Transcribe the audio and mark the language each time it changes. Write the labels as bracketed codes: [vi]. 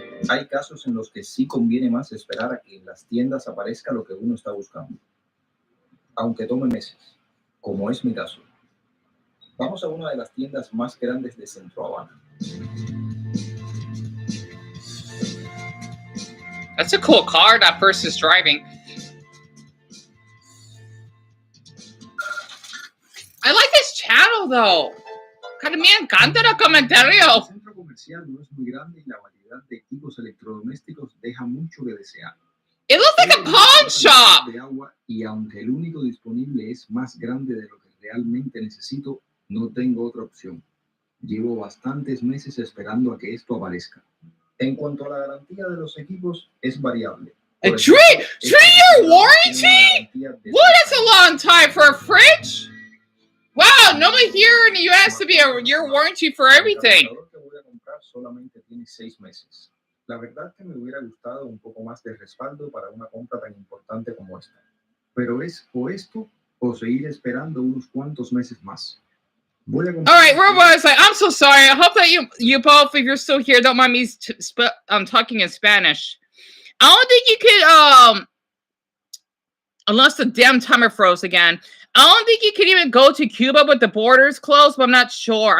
[es] Hay casos en los que sí conviene más esperar a que en las tiendas aparezca lo que uno está buscando, aunque tome meses, como es mi caso. Vamos a una de las tiendas más grandes de Centro Habana. [en] That's a cool car that person's driving. I like this channel though. [es] Cara, me encanta el comentario. El centro comercial no es muy grande y la variedad de equipos electrodomésticos deja mucho que desear. [en] It looks like a pawn shop. [es] De agua, y aunque el único disponible es más grande de lo que realmente necesito, no tengo otra opción. Llevo bastantes meses esperando a que esto aparezca. En cuanto a la garantía de los equipos, es variable. [en] A 3-year warranty? What is a long time for a fridge? Wow, normally here in the US to be a year warranty for everything. [es] El que voy a comprar solamente tiene 6 meses. La verdad que me hubiera gustado un poco más de respaldo para una compra tan importante como esta. Pero es o esto o seguir esperando unos cuantos meses más. Voy a [en] All right, where was I? I'm so sorry. I hope that you both, if you're still here, don't mind me talking in Spanish. I don't think you could, unless the damn timer froze again. I don't think you could even go to Cuba with the borders closed, but I'm not sure.